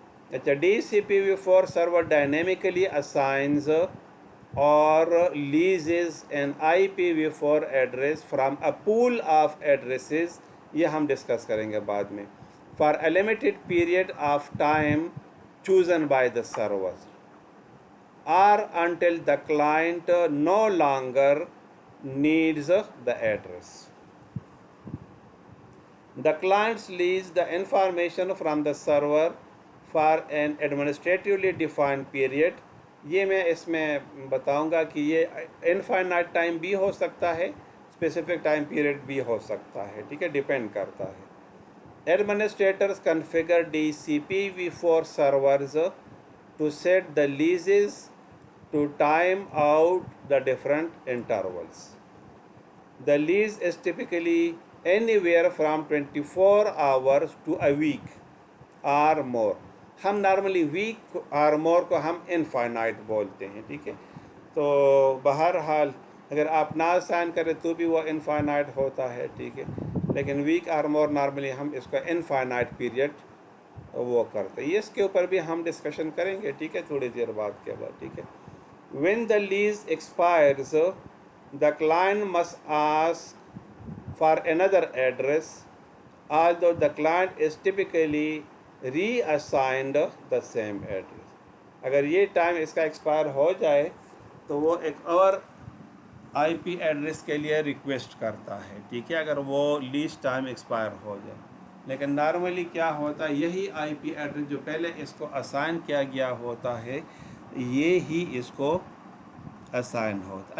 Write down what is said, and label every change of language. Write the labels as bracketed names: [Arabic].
[English] اچھا, D C P v4 server dynamically assigns اور leases an I P v4 address from a pool of addresses, [Urdu] یہ ہم discuss کریں گے بعد میں, [English] For a limited period of time chosen by the servers or until the client no longer needs the address. The clients lease the information from the server for an administratively defined period. [Urdu] یہ میں اس میں بتاؤں گا کہ یہ infinite time بھی ہو سکتا ہے, specific time period بھی ہو سکتا ہے, ٹھیک ہے, ڈیپینڈ کرتا ہے. [English] Administrators configure DCP v4 servers to set the leases to time out the different intervals. The lease is typically anywhere from 24 hours to a week or more. [Urdu] ہم normally week اور مور کو ہم انفائنائٹ بولتے ہیں, ٹھیک ہے. تو بہرحال اگر آپ نہ سائن کریں تو بھی وہ انفائنائٹ ہوتا ہے, ٹھیک ہے, لیکن ویک اور مور نارملی ہم اس کو انفائنائٹ پیریڈ وہ کرتے ہیں. اس کے اوپر بھی ہم ڈسکشن کریں گے, ٹھیک ہے, تھوڑی دیر بعد کے بعد, ٹھیک ہے. [English] When the lease expires, the client must ask for another address, although the client is typically reassigned the same address. [Urdu] اگر یہ ٹائم اس کا ایکسپائر ہو جائے تو وہ ایک اور آئی پی ایڈریس کے لیے ریکویسٹ کرتا ہے, ٹھیک ہے, اگر وہ لیز ٹائم ایکسپائر ہو جائے. لیکن نارملی کیا ہوتا ہے, یہی آئی پی ایڈریس جو پہلے اس کو اسائن کیا گیا ہوتا ہے یہ ہی اس کو اسائن ہوتا.